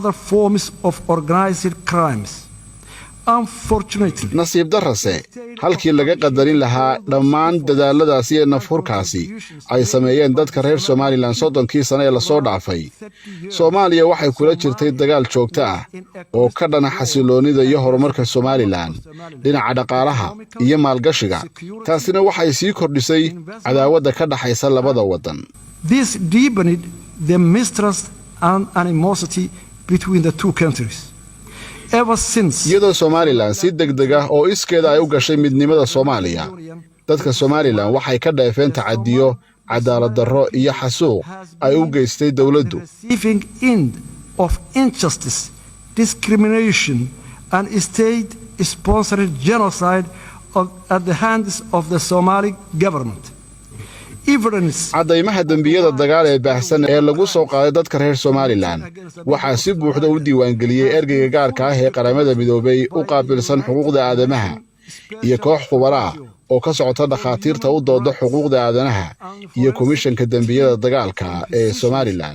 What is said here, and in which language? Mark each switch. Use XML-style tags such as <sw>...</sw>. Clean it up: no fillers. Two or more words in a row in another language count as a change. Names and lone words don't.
<so>nasiib darrase halkii laga qadarin lahaa dhammaan dadaaladaasi iyo nafhurkaasi ay sameeyeen dadka reer Somaliland 30 sano ee la soo dhaafay. Soomaaliya waxay kula jirtay dagaal joogto ah oo ka dhana xasiloonida iyo horumarka Somaliland dhinaca dhaqaalaha iyo maalgashiga. taasina waxay sii kordhisay cadaawadda ka dhaxaysa labada wadan.</so> <en>This deepened the mistrust and animosity between the two countries.</en> <so>iyadoo Somaliland si degdeg ah oo iskeeda ay u gashay midnimada Soomaaliya, dadka Somaliland waxay ka dhaafeen tacadiyo, cadaalad darro iyo xasuuq ay u geystay dawladdu.</so> <en>of injustice, discrimination and state-sponsored genocide at the hands of the Somali government.</en> <so>caddaymaha dembiyada dagaal ee baahsan ee lagu soo qaaday dadka reer Somaliland waxaa si buuxda u diiwaangeliyey ergeyga gaarka ah ee qaramada midoobay u qaabilsan xuquuqda aadamaha iyo koox khubaro ah oo ka socota dhakhaatiirta u dooda xuquuqda aadanaha iyo komishanka dembiyada dagaalka ee Somaliland.</so>